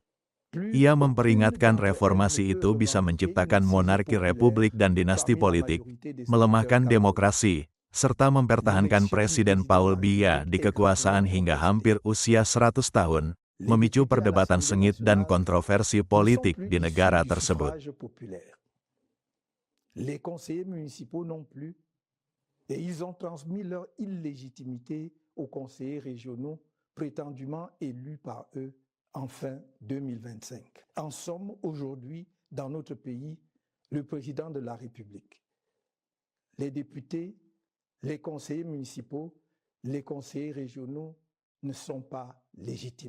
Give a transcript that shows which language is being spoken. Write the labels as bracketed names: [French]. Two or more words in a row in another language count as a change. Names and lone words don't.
[Indonesian] Ia memperingatkan reformasi itu bisa menciptakan monarki republik dan dinasti politik, melemahkan demokrasi, serta mempertahankan Presiden Paul Biya di kekuasaan hingga hampir usia 100 tahun, memicu perdebatan sengit dan kontroversi politik di negara tersebut. [French] Les conseillers municipaux non plus, et ils ont transmis leur illégitimité aux conseillers régionaux prétendument élus par eux en fin 2025. En somme, aujourd'hui, dans notre pays, le président de la République, les députés, les conseillers municipaux, les conseillers régionaux ne sont pas légitimes.